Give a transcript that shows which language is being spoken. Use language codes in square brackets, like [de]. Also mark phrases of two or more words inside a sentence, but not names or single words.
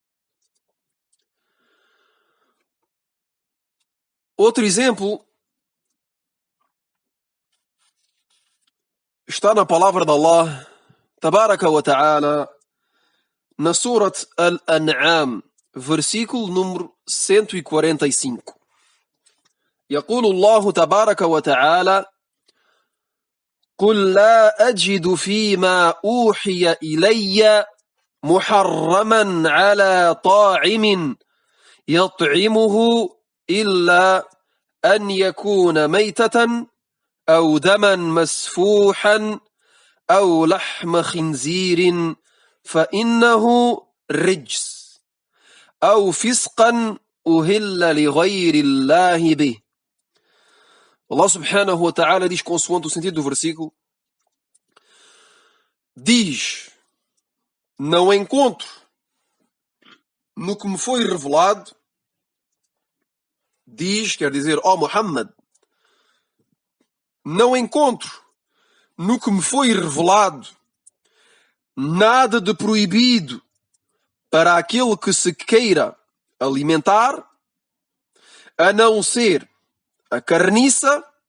[pt] Outro exemplo está na palavra de Allah, [ar] تبارك وتعالى, [pt] na Surat Al-An'am, versículo número 145. [ar] يقول الله تبارك وتعالى: قل لا أجد فيما أوحي إلي محرما على طاعم يطعمه إلا أن يكون ميتة أو دما مسفوحا أو لحم خنزير فإنه رجس أو فسقا أهل لغير الله به. [pt] Allah [ar] سبحانه وتعالى [pt] diz, consoante o sentido do versículo, diz: não encontro no que me foi revelado, diz, quer dizer, ó Muhammad, não encontro no que me foi revelado nada de proibido para aquele que se queira alimentar, a não ser a carniça